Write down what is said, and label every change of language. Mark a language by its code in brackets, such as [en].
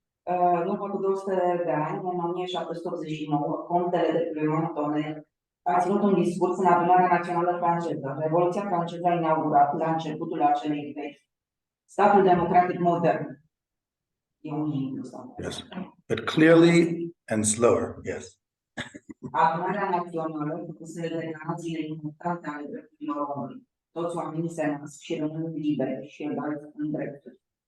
[ro] În urmă cu 200 de ani, în 1789, contele de Clermont-Tonnerre a ținut un discurs în adunarea națională franceză. Revoluția franceză a inaugurat la începutul acelei vechi statul democratic modern. E un English. [en] Yes, but clearly and slower, yes. [ro] Adunarea națională făcuse declarațiile importante ale drepturilor omului. Toți oamenii se nasc și rămân liberi și egali în drepturi.